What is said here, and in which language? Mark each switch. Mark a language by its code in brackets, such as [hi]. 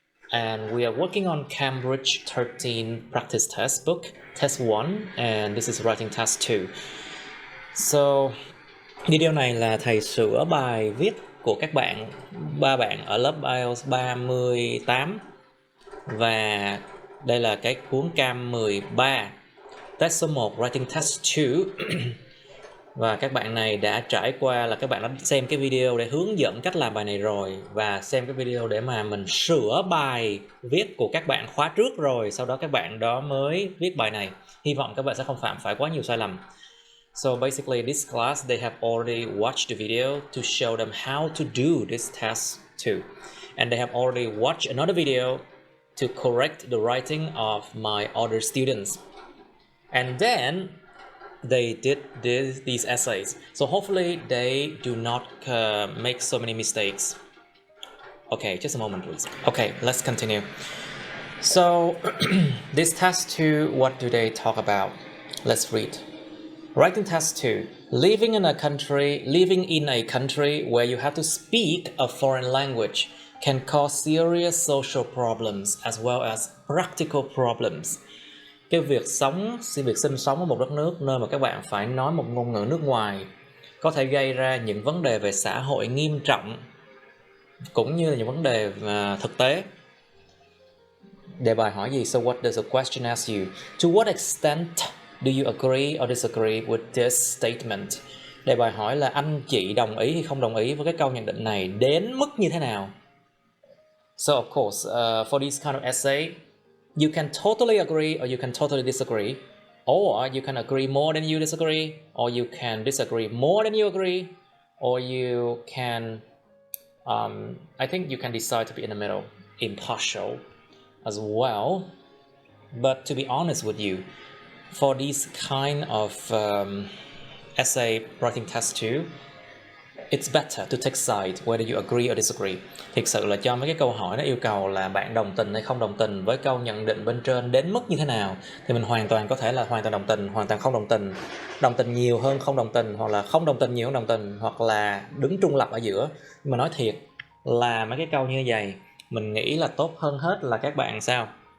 [en] And we are working on Cambridge 13 practice test book, test 1, and this is writing task 2. [vi] So video này là thầy sửa bài viết của các bạn, 3 bạn ở lớp IELTS 38 và đây là cái cuốn Cam 13, test số 1 writing test 2. Và các bạn này đã trải qua là các bạn đã xem cái video để hướng dẫn cách làm bài này rồi và xem cái video để mà mình sửa bài viết của các bạn khóa trước rồi, sau đó các bạn đó mới viết bài này. Hy vọng các bạn sẽ không phạm phải quá nhiều sai lầm. [en] So basically this class they have already watched the video to show them how to do this task too. And they have already watched another video to correct the writing of my other students. And then they did these essays. So hopefully they do not make so many mistakes. Okay, just a moment please. Okay, let's continue. So this task 2, what do they talk about? Let's read. Writing task 2. Living in a country where you have to speak a foreign language can cause serious social problems as well as practical problems. [vi] Cái việc sinh sống ở một đất nước nơi mà các bạn phải nói một ngôn ngữ nước ngoài có thể gây ra những vấn đề về xã hội nghiêm trọng cũng như là những vấn đề thực tế. Đề bài hỏi gì? [en] So what does the question ask you? To what extent do you agree or disagree with this statement? [vi] Đề bài hỏi là anh chị đồng ý hay không đồng ý với cái câu nhận định này đến mức như thế nào? [en] So of course, for this kind of essay, you can totally agree or you can totally disagree, or you can agree more than you disagree, or you can disagree more than you agree, or you can, I think you can decide to be in the middle, impartial as well. But to be honest with you, for this kind of essay writing test 2, it's better to take side whether you agree or disagree. [vi] Thực sự là cho mấy cái câu hỏi nó yêu cầu là bạn đồng tình hay không đồng tình với câu nhận định bên trên đến mức như thế nào, thì mình hoàn toàn có thể là hoàn toàn đồng tình, hoàn toàn không đồng tình nhiều hơn không đồng tình, hoặc là không đồng tình nhiều hơn đồng tình, hoặc là đứng trung lập ở giữa. Nhưng mà nói thiệt là mấy cái câu như vậy mình nghĩ là tốt hơn hết là các bạn sao?